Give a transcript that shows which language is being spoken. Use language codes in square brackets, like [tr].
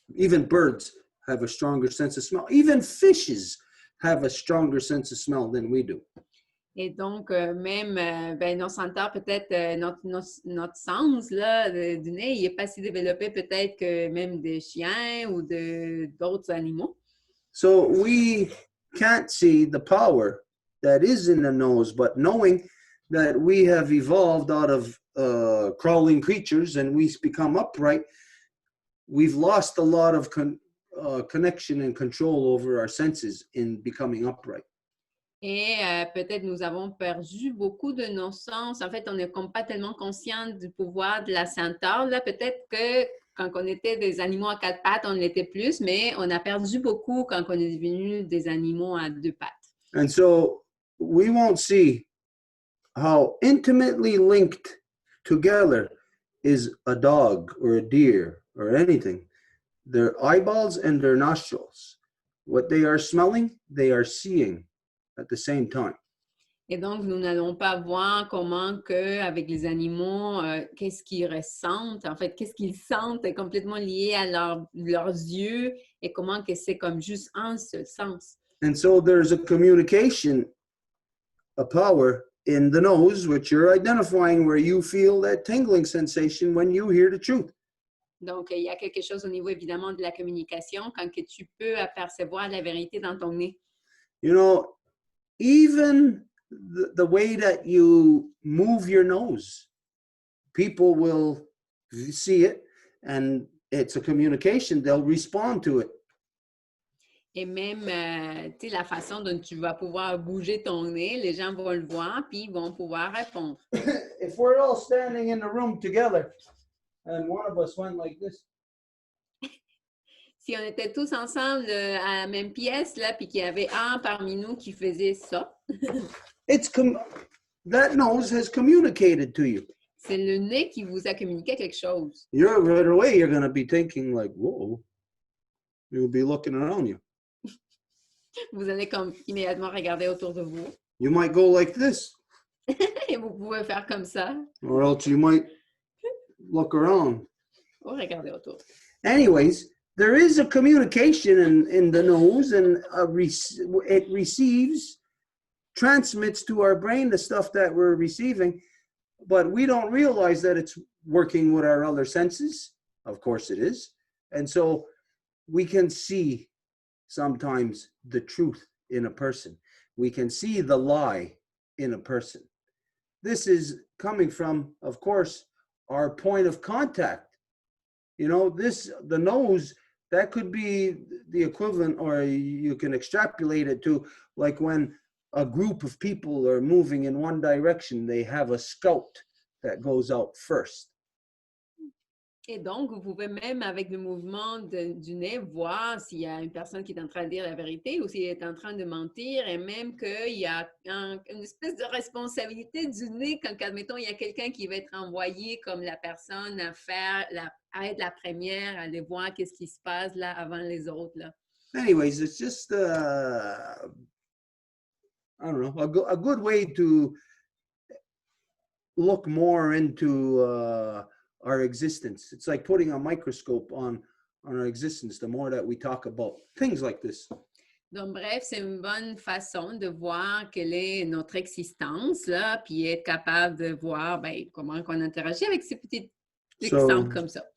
[en] Even birds have a stronger sense of smell. Even fishes have a stronger sense of smell than we do. [fr] Et donc, même nos senteurs, peut-être notre sens là, du nez, il n'est pas si développé peut-être que même des chiens ou d'autres animaux. [en] So we can't see the power that is in the nose, but knowing that we have evolved out of crawling creatures and we become upright, we've lost a lot of connection and control over our senses in becoming upright. [fr] Et peut-être nous avons perdu beaucoup de nos sens. En fait, on n'est comme pas tellement conscient du pouvoir de la senteur. Là, peut-être que quand on était des animaux à 4 pattes, on l'était plus, mais on a perdu beaucoup quand on est devenu des animaux à 2 pattes. [en] And so we won't see how intimately linked together is a dog or a deer or anything. Their eyeballs and their nostrils. What they are smelling, they are seeing at the same time. [fr] Et donc, nous n'allons pas voir comment que, avec les animaux, qu'est-ce qu'ils ressentent, en fait, qu'est-ce qu'ils sentent est complètement lié à leurs yeux et comment que c'est comme juste un seul sens. [en] And so there's a communication, a power in the nose, which you're identifying where you feel that tingling sensation when you hear the truth. [fr] Donc, il y a quelque chose au niveau, évidemment, de la communication quand que tu peux apercevoir la vérité dans ton nez. [en] You know, even the way that you move your nose, people will see it, and it's a communication. They'll respond to it. [fr] Et même, tu sais, la façon dont tu vas pouvoir bouger ton nez, les gens vont le voir, puis ils vont pouvoir répondre. [en] If we're all standing in the room together, and one of us went like this, [fr] Si on était tous ensemble à la même pièce, là, puis qu'il y avait un parmi nous qui faisait ça, [en] that nose has communicated to you. [fr] c'est le nez qui vous a communiqué quelque chose. [en] Right away, you're going to be thinking like, whoa. You'll be looking around you. [fr] Vous allez comme immédiatement regarder autour de vous. [en] You might go like this, [fr] Et vous pouvez faire comme ça, [en] or else you might look around. [fr] ou regarder autour. [en] Anyways, there is a communication in the nose, and it receives, transmits to our brain the stuff that we're receiving, but we don't realize that it's working with our other senses. Of course it is. And so we can see sometimes the truth in a person. We can see the lie in a person. This is coming from, of course, our point of contact. You know, the nose, that could be the equivalent, or you can extrapolate it to like when a group of people are moving in one direction, they have a scout that goes out first. [fr] Et donc, vous pouvez même, avec le mouvement du nez, voir s'il y a une personne qui est en train de dire la vérité ou s'il est en train de mentir, et même qu'il y a une espèce de responsabilité du nez quand, admettons, il y a quelqu'un qui va être envoyé comme la personne à être la première, à aller voir qu'est-ce qui se passe là avant les autres. Là. [en] Anyways, it's just, I don't know, a good way to look more into our existence. It's like putting a microscope on our existence, the more that we talk about things like this. [fr] Donc, bref, c'est une bonne façon de voir quelle est notre existence, là, puis être capable de voir comment on interagit avec ces petits exemples comme ça.